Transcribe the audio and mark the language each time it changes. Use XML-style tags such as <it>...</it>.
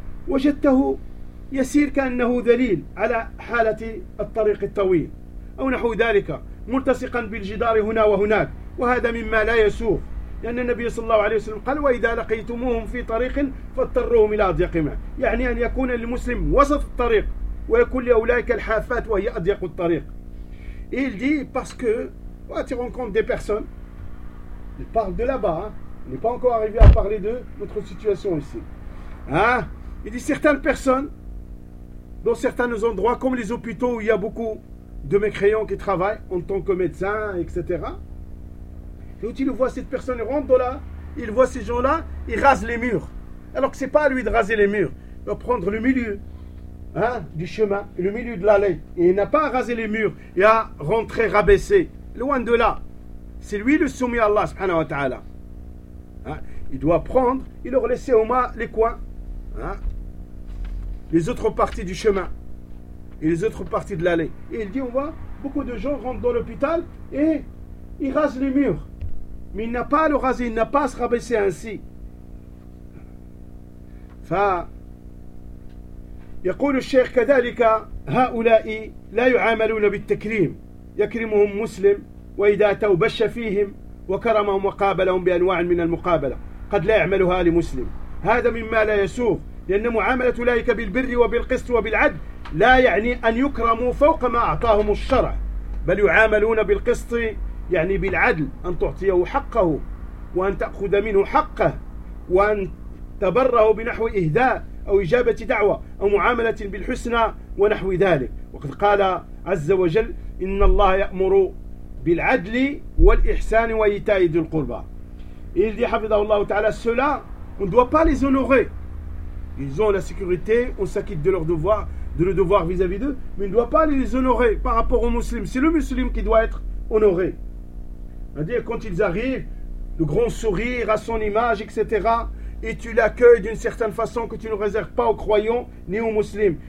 <ar>وجدته يسير كأنه ذليل على حالة الطريق الطويل أو نحو ذلك ملتصقا بالجدار هنا وهناك وهذا مما لا يسوغ لأن النبي صلى الله عليه وسلم قال وإذا لقيتموهم في طريق فاضطروهم إلى أضيق معه يعني أن يكون المسلم وسط الطريق ويكون لأولئك الحافات وهي أضيق الطريق</ar> <fr>il dit parce que quand tu rencontres des personnes ils parlent de là-bas on n'est pas encore arrivé à parler de notre situation ici il dit certaines personnes dans certains endroits, comme les hôpitaux où il y a beaucoup de mécréants qui travaillent en tant que médecins, etc. Quand il voit cette personne, il rentre de là, il voit ces gens-là, il rase les murs. Alors que ce n'est pas à lui de raser les murs, il va prendre le milieu du chemin, le milieu de l'allée. Et il n'a pas à raser les murs et à rentrer rabaissé. Loin de là, c'est lui le soumis à Allah, subhanahu wa ta'ala. Il doit prendre et leur laisser au moins les coins, les autres parties du chemin et les autres parties de l'allée. Et il dit, on voit, beaucoup de gens rentrent dans l'hôpital et ils rasent les murs. Mais il n'a pas à le raser, il n'a pas à se rabaisser ainsi.</fr> <ar>يقول الشيخ كذلك هؤلاء لا يعاملون بالتكريم يكرمهم مسلم وإذا أتوا بش فيهم وكرمهم وقابلهم بأنواع من المقابلة قد لا يعملها لمسلم هذا مما لا يسوغ لأن معاملة أولئك بالبر وبالقسط وبالعدل لا يعني أن يكرموا فوق ما أعطاهم الشرع بل يعاملون بالقسط يعني بالعدل أن تعطيه حقه وأن تأخذ منه حقه وأن تبره بنحو إهداء أو إجابة دعوة أو معاملة بالحسنى ونحو ذلك وقد قال عز وجل إن الله يأمر بالعدل والإحسان وإيتاء ذي القربى</ar> <fr>Il dit, حفظه الله تعالى, ceux-là, on ne doit pas les honorer. Ils ont la sécurité, on s'acquitte de leur devoir, de le devoir vis-à-vis d'eux, mais on ne doit pas les honorer par rapport aux musulmans. C'est le musulman qui doit être honoré. C'est-à-dire, quand ils arrivent, le grand sourire à son image, etc., et tu l'accueilles d'une certaine façon que tu ne réserves pas aux croyants ni aux musulmans.</fr>